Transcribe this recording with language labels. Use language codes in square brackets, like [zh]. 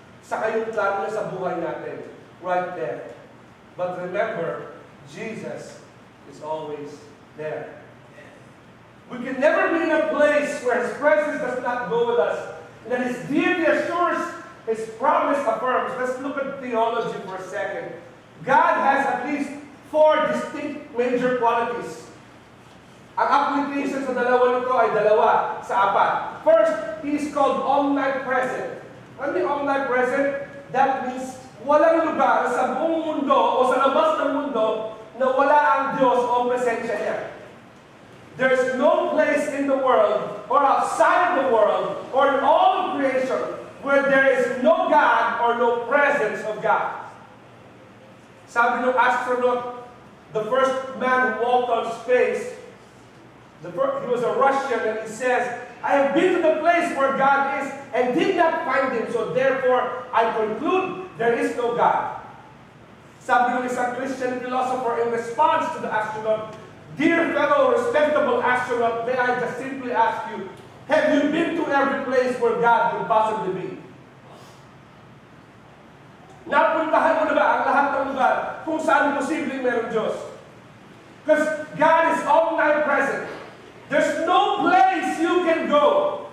[tl] sa kayong plano niya sa buhay natin. [en] Right there. But remember, Jesus is always there. We can never be in a place where His presence does not go with us. And that His deity assures, His promise affirms. Let's look at theology for a second. God has at least 4 distinct major qualities. [tl] Ang application sa dalawa nito ay dalawa sa 4. [en] First, He is called omnipresent. [tl] Ano yung omnipresent? [en] That means [tl] walang lugar sa buong mundo o sa labas ng mundo na wala ang Diyos o presensya niya. [en] There's no place in the world or outside of the world or in all of creation where there is no God or no presence of God. [tl] Sabi ng [en] astronaut, the first man who walked on space, he was a Russian, and he says, I have been to the place where God is and did not find Him, so therefore I conclude there is no God. [tl] Sabi ng isang [en] Christian philosopher in response to the astronaut, dear fellow respectable astronaut, may I just simply ask you, have you been to every place where God could possibly be? [tl] Napuntahan mo na ba ang lahat ng lugar kung saan posibleng meron Diyos? [en] Because God is omnipresent. There's no place you can go.